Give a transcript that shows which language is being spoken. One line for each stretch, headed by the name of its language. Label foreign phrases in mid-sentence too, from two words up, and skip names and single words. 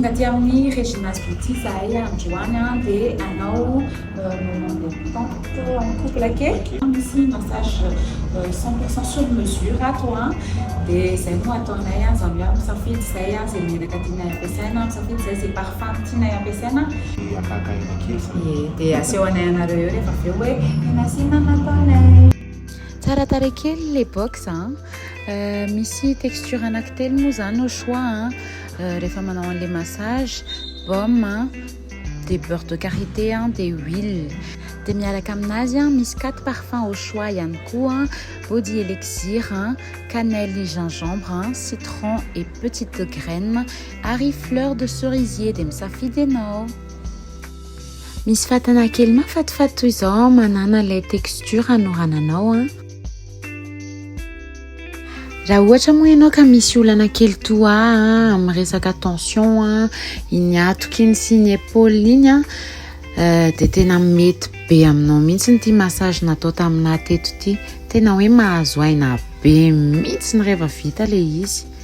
Malagasy: amin'ny Regina's Beauty zahay androany dia anao
French: moment détente en couple
Malagasy: ake misy
French: massage 100% sur mesure
Malagasy: ato dia zay no ataonay zany hoe misafidy zay zay menaka tianay ampiasaina misafidy zay zay parfum tianay ampiasaina dia asehoanay anareo rehefa avy eo hoe inasina nataonay tsara tarehy kely
French: le box
Malagasy: misy texture anankitelo moa zany
French: au choix
Malagasy: rehefa manao an'le massage
French: baume des beurre de karité des huiles
Malagasy: dia miaraka aminazy misy
French: 4 parfums au choix
Malagasy: ihany koa
English: body elixir
French: cannelle gingembre citron et petite graine
Malagasy: ary
French: fleur de cerisier
Malagasy: dia misafidy ianao misy fatana kely mafatifaty toy izao manana
French: le texture
Malagasy: anorananao raha ohatra moa ianao ka misy olana kely toa amin'ny resaka tension iny atoka iny sy ny épaule iny dia tena mety be aminao mihitsy ty massage natao tamina teto ty tena hoe mahazo aina be mihitsy ny rehefa vita le izy